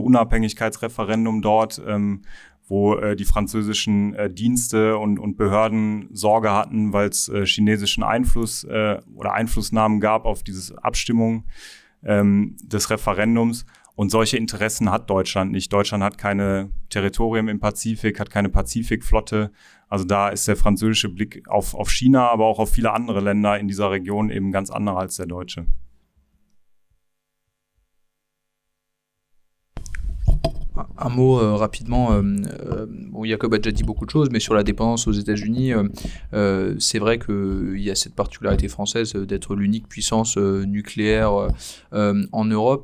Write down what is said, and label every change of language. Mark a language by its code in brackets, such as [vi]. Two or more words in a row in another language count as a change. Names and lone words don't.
[de] Unabhängigkeitsreferendum dort, wo die französischen Dienste und Behörden Sorge hatten, weil es chinesischen Einfluss oder Einflussnahmen gab auf diese Abstimmung des Referendums. Und solche Interessen hat Deutschland nicht. Deutschland hat keine Territorien im Pazifik, hat keine Pazifikflotte. Also da ist der französische Blick auf China, aber auch auf viele andere Länder in dieser Region eben ganz anderer als der deutsche. [fr] Un mot rapidement. Bon, Jacob a déjà dit beaucoup de choses, mais sur la dépendance aux États-Unis, c'est vrai qu'il y a cette particularité française d'être l'unique puissance nucléaire en Europe.